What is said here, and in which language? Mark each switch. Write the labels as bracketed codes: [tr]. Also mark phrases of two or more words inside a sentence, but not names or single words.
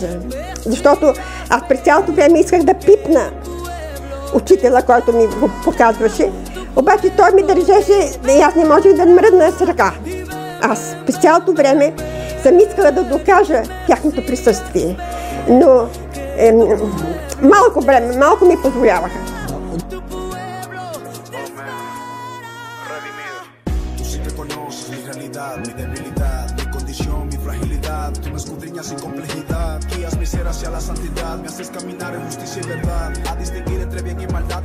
[bg] Защото аз през цялото време исках да пипна учителя, който ми го показваше, обаче той ми държеше и аз не можех да мръдна с ръка. Аз през цялото време съм искала да докажа тяхното присъствие, но малко време, малко ми позволяваха. [es] Mi debilidad, mi condición, mi fragilidad. Tú me escudriñas sin complejidad, guías mi ser hacia la santidad. Me haces caminar en justicia y verdad, a distinguir entre bien y maldad.